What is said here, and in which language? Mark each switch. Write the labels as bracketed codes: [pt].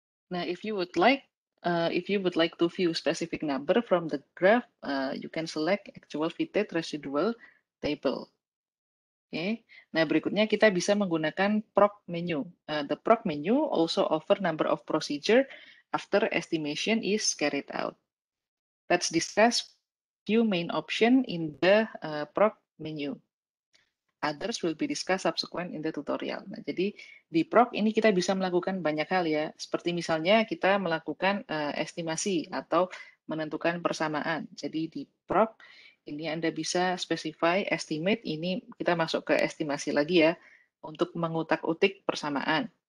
[en] Now, if you would like to view specific number from the graph, you can select actual fitted residual table. Okay. [id] Nah, berikutnya kita bisa menggunakan proc menu. [en] The proc menu also offer number of procedure after estimation is carried out. Let's discuss few main option in the proc menu. Others will be discussed subsequent in the tutorial. [id] Nah, jadi di proc ini kita bisa melakukan banyak hal ya, seperti misalnya kita melakukan estimasi atau menentukan persamaan. Jadi di proc ini Anda bisa specify estimate, ini kita masuk ke estimasi lagi ya, untuk mengutak-utik persamaan.